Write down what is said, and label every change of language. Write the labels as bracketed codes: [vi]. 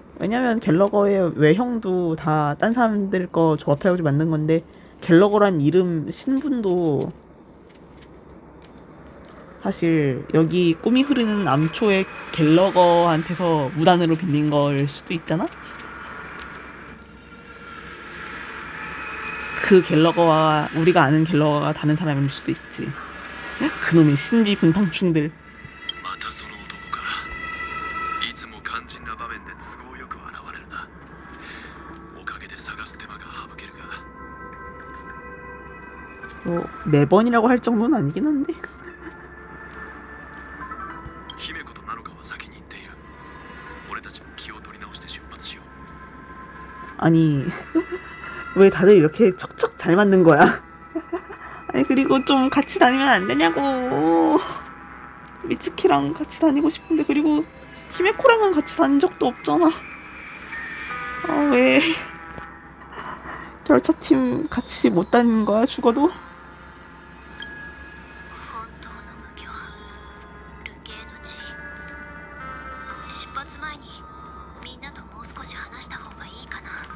[ko] 왜냐면 갤러거의 외형도 다 딴 사람들 거 조합해가지고 만든 건데, 갤러거란 이름 신분도 사실 여기 꿈이 흐르는 암초의 갤러거한테서 무단으로 빌린 걸 수도 있잖아? 그 갤러거와 우리가 아는 갤러거가 다른 사람일 수도 있지. 그놈의 신비 분탕충들. [ja] またその男か。いつも肝心な場面で都合よく現れるな。おかげで探す手間が省けるが。 [ko] 뭐 매번이라고 할 정도는 아니긴 한데. [ja] 姫子となのかは先に行っている。俺たちも気を取り直して出発しよう。 [ko] 아니 왜 다들 이렇게 척척 잘 맞는 거야? 아니, 그리고 좀 같이 다니면 안 되냐고. 미츠키랑 같이 다니고 싶은데, 그리고 히메코랑은 같이 다닌 적도 없잖아. 아, 왜 열차팀 같이 못 다니는 거야, 죽어도? [ja] 本当の無教流刑の地出発前にみんなともう少し話した方がいいかな。